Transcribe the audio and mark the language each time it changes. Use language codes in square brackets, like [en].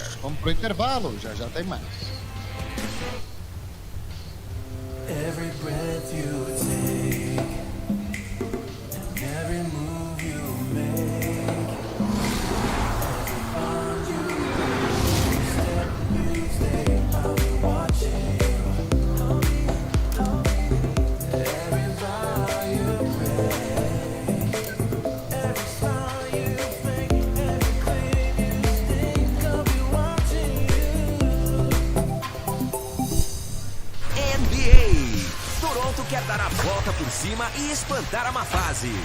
[pt] Vamos pro intervalo, já tem mais. [en] Every breath you take, and every move you make, every bond you break, step you stay, I'll be watching. Every vow you break, every smile you fake, every claim you stake, I'll be watching you. NBA. [pt] Toronto quer dar a volta por cima e espantar a má fase.